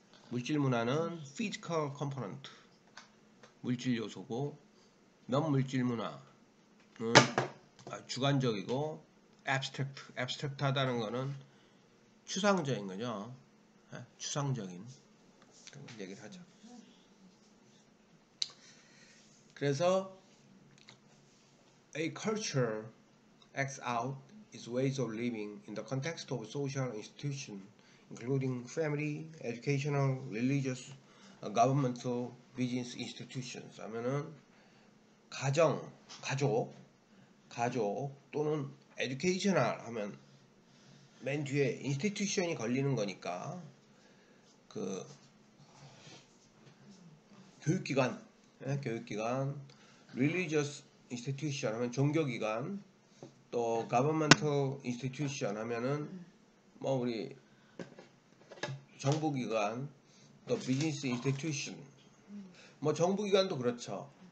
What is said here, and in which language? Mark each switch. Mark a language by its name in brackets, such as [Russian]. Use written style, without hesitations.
[Korean] 물질 문화는 [English] physical component, [Korean] 물질 요소고 non-물질 문화는 주관적이고 abstract 하다는 거는 추상적인 거죠. 추상적인 그런 얘기를 하죠. 그래서 [English] A culture acts out its ways of living in the context of social institutions, including family, educational, religious, governmental, business institutions. [Korean] 하면은 가정, 가족 또는 educational 하면 맨 뒤에 institution이 걸리는 거니까 그 교육기관, 교육기관, [English] religious institution [Korean] 하면 종교기관, 또 [English] governmental institution [Korean] 하면은 뭐 우리 정부기관, 또 [English] business institution, [Korean] 뭐 정부기관도 그렇죠.